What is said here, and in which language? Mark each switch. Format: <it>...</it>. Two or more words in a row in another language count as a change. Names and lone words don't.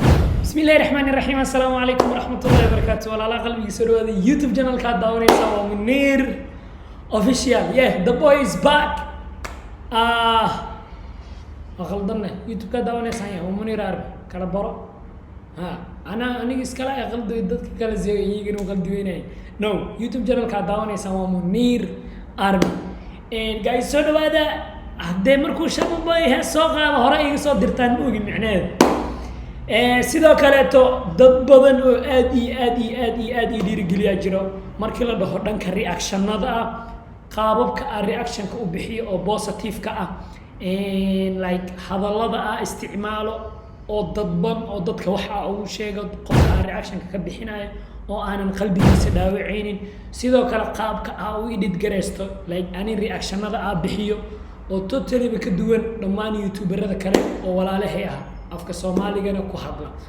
<ar>بسم الله الرحمن الرحيم. السلام عليكم ورحمة الله وبركاته.</ar> <so>Walaalaha qalbiga soo dhawaada YouTube channel-ka aad daawanaysaa waa Munir Official.</so> <en>Yeah, the boy is back.</en> <so>Ah, waa khaldanne. YouTube-ka aad daawanaysaa yaa, waa Munir Army. Kala baro. Ha, ana-, aniga iskala ay qaldo, dadka kale si ay iyagana u qaldi weynayaan. No, YouTube channel-ka aad daawanaysaa waa Munir Army.</so> <en>And guys,</en> <so>soo dhawaada. Haddee markuu Sharma Boy hees soo qaado, hore iga soo dirtaan ma ogin micnaheeda. Eh, sidoo kaleeto, dad badan oo aad iyo aad iyo aad iyo aad ii dhiirigeliyaa jiro. Markii la dhaho dhanka reaction-nada ah, qaababka aan reaction-ka u bixiyo oo positive-ka ah,</so> <en>and like</en> <so>hadallada aan isticmaalo oo dadban oo dadka wax aan ugu sheego, qofka aan reaction-ka ka bixinayo oo aanan qalbigiisa dhaawacaynin. Sidoo kale qaabka aan u edit garaysto, like ani reaction-nada aan bixiyo oo totally-ba ka duwan dhammaan YouTuber-rada kale oo walaalahay ah, afka Soomaaligana ku hadla.</so>